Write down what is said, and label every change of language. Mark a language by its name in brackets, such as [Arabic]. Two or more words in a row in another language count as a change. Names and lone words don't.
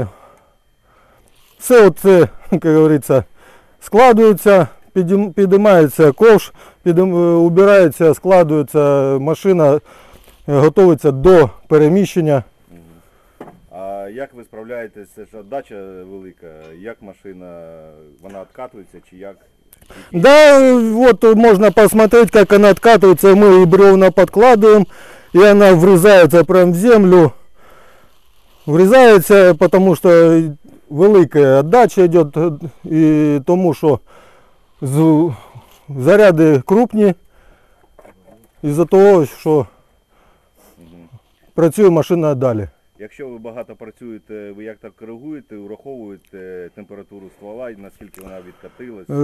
[Ukrainian] Все це, як говориться, складується, підіймається ковш, убирається, складується машина, готується до переміщення. А як ви справляєтеся, це ж дача велика, як машина, вона відкатується чи як? [Russian] Да, вот можно посмотреть, как она откатывается. Мы и бревна подкладываем, и она врезается прям в землю. Врезается, потому что велика отдача идет, [Ukrainian] и тому, что заряди крупні, із-за того, що працює машина далі. Якщо ви багато працюєте, ви як так коригуєте, враховуєте температуру ствола, наскільки вона відкатилась?